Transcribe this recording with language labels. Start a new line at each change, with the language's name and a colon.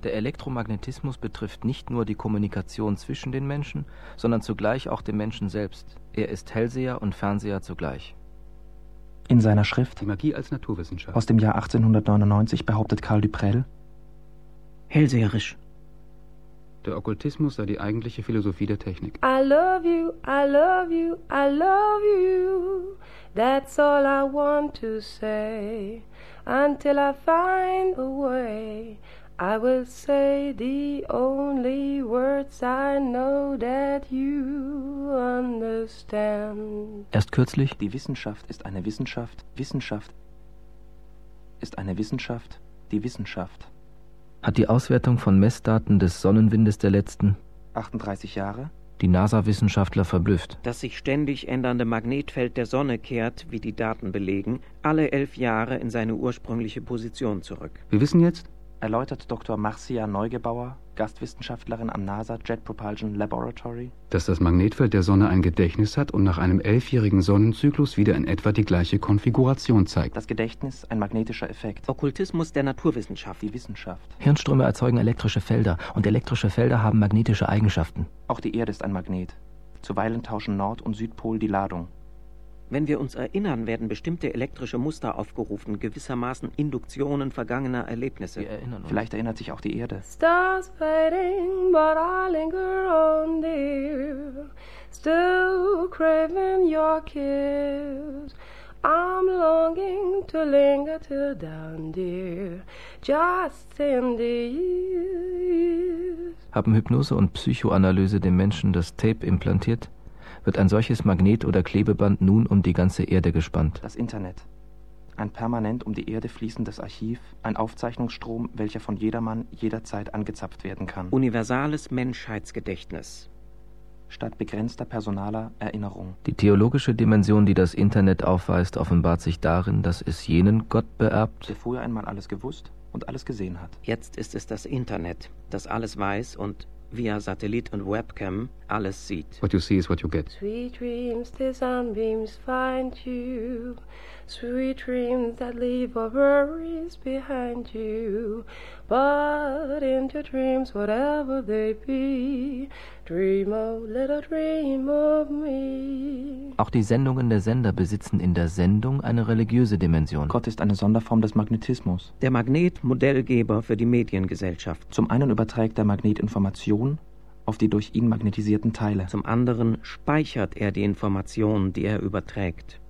German: der Elektromagnetismus betrifft nicht nur die Kommunikation zwischen den Menschen, sondern zugleich auch den Menschen selbst. Er ist Hellseher und Fernseher zugleich. In seiner Schrift Die Magie als Naturwissenschaft aus dem Jahr 1899 behauptet Karl Duprell: Hellseherisch. Der Okkultismus sei die eigentliche Philosophie der Technik.
English: I love you, I love you, I love you. That's all I want to say. Until I find a way, I will say the only words I know that you understand.
German: Erst kürzlich. Die Wissenschaft ist eine Wissenschaft. Wissenschaft ist eine Wissenschaft. Die Wissenschaft. Hat die Auswertung von Messdaten des Sonnenwindes der letzten 38 Jahre die NASA-Wissenschaftler verblüfft. Das sich ständig ändernde Magnetfeld der Sonne kehrt, wie die Daten belegen, alle 11 Jahre in seine ursprüngliche Position zurück. Wir wissen jetzt, erläutert Dr. Marcia Neugebauer, Gastwissenschaftlerin am NASA Jet Propulsion Laboratory, dass das Magnetfeld der Sonne ein Gedächtnis hat und nach einem 11-jährigen Sonnenzyklus wieder in etwa die gleiche Konfiguration zeigt. Das Gedächtnis, ein magnetischer Effekt. Okkultismus der Naturwissenschaft. Die Wissenschaft. Hirnströme erzeugen elektrische Felder und elektrische Felder haben magnetische Eigenschaften. Auch die Erde ist ein Magnet. Zuweilen tauschen Nord- und Südpol die Ladung. Wenn wir uns erinnern, werden bestimmte elektrische Muster aufgerufen, gewissermaßen Induktionen vergangener Erlebnisse. Wir erinnern uns. Vielleicht erinnert sich auch die Erde.
English: Stars fading, but I linger on dear, still craving your kiss. I'm longing to linger till down dear, just in the years.
German: Haben Hypnose und Psychoanalyse dem Menschen das Tape implantiert? Wird ein solches Magnet- oder Klebeband nun um die ganze Erde gespannt. Das Internet. Ein permanent um die Erde fließendes Archiv, ein Aufzeichnungsstrom, welcher von jedermann jederzeit angezapft werden kann. Universales Menschheitsgedächtnis. Statt begrenzter personaler Erinnerung. Die theologische Dimension, die das Internet aufweist, offenbart sich darin, dass es jenen Gott beerbt, der früher einmal alles gewusst und alles gesehen hat. Jetzt ist es das Internet, das alles weiß und via Satellit und Webcam alles sieht.
English: What you see is what you get. Sweet dreams, the sunbeams find you. Sweet dreams that leave our worries behind you. But in your dreams, whatever they be, dream a little dream of me.
German: Auch die Sendungen der Sender besitzen in der Sendung eine religiöse Dimension. Gott ist eine Sonderform des Magnetismus. Der Magnet, Modellgeber für die Mediengesellschaft. Zum einen überträgt der Magnet Informationen auf die durch ihn magnetisierten Teile. Zum anderen speichert er die Informationen, die er überträgt.